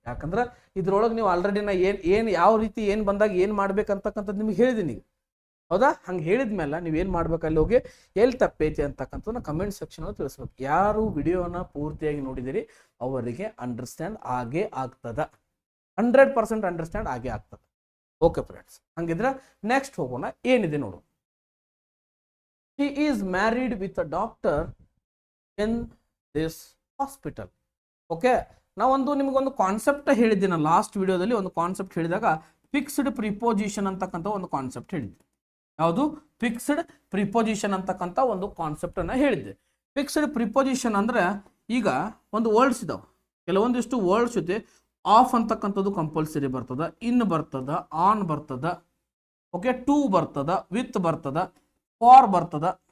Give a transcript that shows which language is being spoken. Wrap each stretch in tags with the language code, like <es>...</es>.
<kn>ಯಾಕಂದ್ರೆ ಇದ್ರೊಳಗೆ ನೀವು ಆಲ್ರೆಡಿ ನಾ ಏನ್ ಯಾವ ರೀತಿ ಏನ್ ಬಂದಾಗ ಏನ್ ಮಾಡ್ಬೇಕಂತಕ್ಕಂಥದ್ದು ನಿಮ್ಗೆ ಹೇಳಿದೀನಿ ಈಗ, ಹೌದಾ? ಹಂಗೆ ಹೇಳಿದ್ಮೇಲೆ ನೀವೇನ್ ಮಾಡ್ಬೇಕು, ಅಲ್ಲಿ ಹೋಗಿ ಎಲ್ಲಿ ತಪ್ಪೈತಿ ಅಂತಕ್ಕಂಥದ್ದನ್ನ ಕಮೆಂಟ್ ಸೆಕ್ಷನ್ ಒಳಗೆ ತಿಳಿಸ್ಬೇಕು. ಯಾರು ವಿಡಿಯೋನ ಪೂರ್ತಿಯಾಗಿ ನೋಡಿದಿರಿ ಅವರಿಗೆ ಅಂಡರ್ಸ್ಟ್ಯಾಂಡ್ ಆಗೇ ಆಗ್ತದ, 100% ಅಂಡರ್ಸ್ಟ್ಯಾಂಡ್ ಆಗೇ ಆಗ್ತದೆ. ಓಕೆ ಫ್ರೆಂಡ್ಸ್, ಹಂಗಿದ್ರೆ ನೆಕ್ಸ್ಟ್ ಹೋಗೋಣ. ಏನಿದೆ ನೋಡು.</kn> <en>He is married with a doctor in this hospital.</en> <kn>Okay, ನಾವೊಂದು ನಿಮಗೊಂದು ಕಾನ್ಸೆಪ್ಟ್ ಹೇಳಿದ್ದೀನಿ ಲಾಸ್ಟ್ ವಿಡಿಯೋದಲ್ಲಿ. ಒಂದು ಕಾನ್ಸೆಪ್ಟ್ ಹೇಳಿದಾಗ ಫಿಕ್ಸ್ಡ್ ಪ್ರಿಪೋಸಿಷನ್ ಅಂತಕ್ಕಂಥ ಒಂದು ಕಾನ್ಸೆಪ್ಟ್ ಹೇಳಿದ್ದೆ. ಯಾವುದು? ಫಿಕ್ಸ್ಡ್ ಪ್ರಿಪೋಸಿಷನ್ ಅಂತಕ್ಕಂಥ ಒಂದು ಕಾನ್ಸೆಪ್ಟ್ ಅನ್ನ ಹೇಳಿದ್ದೆ. ಫಿಕ್ಸ್ಡ್ ಪ್ರಿಪೋಸಿಷನ್ ಅಂದ್ರೆ ಈಗ ಒಂದು ವರ್ಡ್ಸ್ ಇದಾವೆ, ಕೆಲವೊಂದಿಷ್ಟು ವರ್ಡ್ಸ್ ಜೊತೆ ಆಫ್ ಅಂತಕ್ಕಂಥದ್ದು ಕಂಪಲ್ಸರಿ ಬರ್ತದ, ಇನ್ ಬರ್ತದ, ಆನ್ ಬರ್ತದ, ಓಕೆ, ಟು ಬರ್ತದ, ವಿತ್ ಬರ್ತದ, ಫಾರ್ ಬರ್ತದ.</kn>